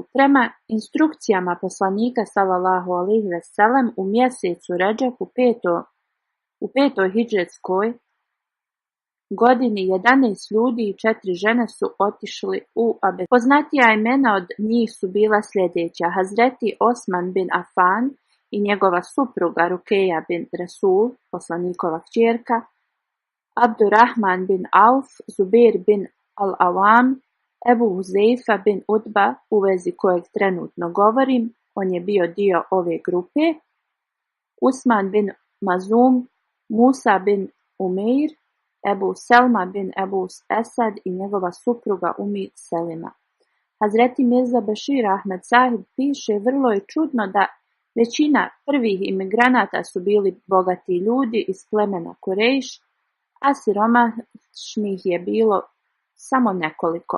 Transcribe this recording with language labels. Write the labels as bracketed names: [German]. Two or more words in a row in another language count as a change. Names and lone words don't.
[Bosnian] Prema instrukcijama poslanika [Arabic] صلى الله عليه وسلم [Bosnian] u mjesecu Redžep u petoj hidžretskoj godini 11 ljudi i 4 žene su otišli u Abesiniju. Poznatija imena od njih su bila sljedeća: Hazreti Osman bin Afan i njegova supruga Rukeja bin Rasul, poslanikova kćerka, Abdurrahman bin Auf, Zubair bin al-Awam, Ebu Huzeifa bin Utba, u vezi kojeg trenutno govorim, on je bio dio ove grupe, Usman bin Mazum, Musa bin Umeir, Ebu Selma bin Ebu Esad i njegova supruga Selima. Hazreti Mirza Bešir Ahmed Sahib piše: vrlo je čudno da većina prvih imigranata su bili bogati ljudi iz plemena Kurejš, a siromašnih je bilo samo nekoliko.